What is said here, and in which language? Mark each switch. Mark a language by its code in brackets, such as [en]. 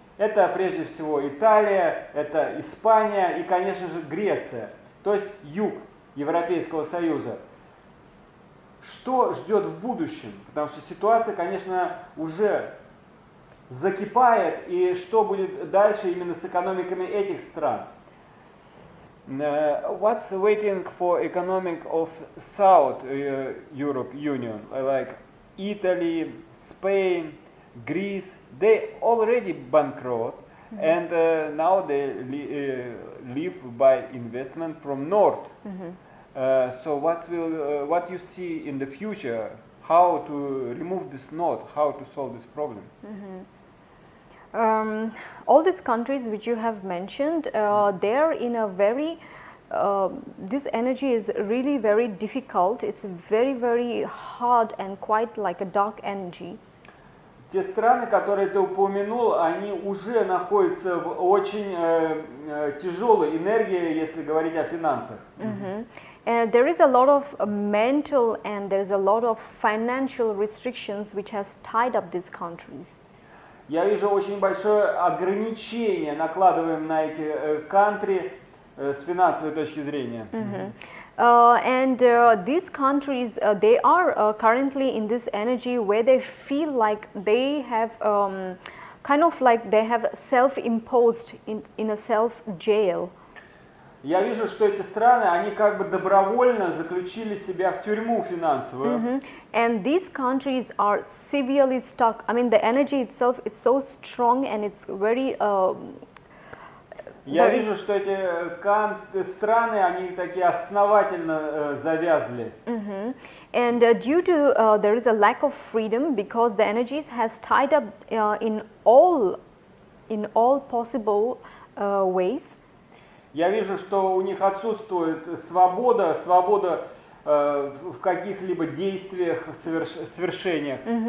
[ru] Это прежде всего Италия, это Испания и, конечно же, Греция, то есть юг Европейского Союза. Что ждет в будущем? Потому что ситуация, конечно, уже закипает, и что будет дальше именно с экономиками этих стран? [en] What's waiting for economic of South Europe Union, like Italy, Spain, Greece? They already bankrupt, and now they live by investment from North. So what you see in the future? How to remove this knot? How to solve this problem? All these countries which you have mentioned, they're in a very, this energy is really very difficult. It's very, very hard and quite like a dark energy. [ru] Те страны, которые ты упомянул, они уже находятся в очень тяжелой энергии, если говорить о финансах. [en] And there is a lot of mental and there is a lot of financial restrictions which has tied up these countries. [ru] Я вижу очень большое ограничение, накладываем на эти [en] country [ru] с финансовой точки зрения. [en] And these countries, they are currently in this energy where they feel like they have kind of like they have self-imposed in a self-jail. [ru] Я вижу, что эти страны, они как бы добровольно заключили себя в тюрьму финансовую. [en] And these countries are severely stuck. I mean, the energy itself is so strong and it's very [ru] Я вижу, что эти страны, они такие основательно завязли. [en] And due to there is a lack of freedom because the energies has tied up in all possible ways. [ru] Я вижу, что у них отсутствует свобода в каких-либо действиях, свершениях.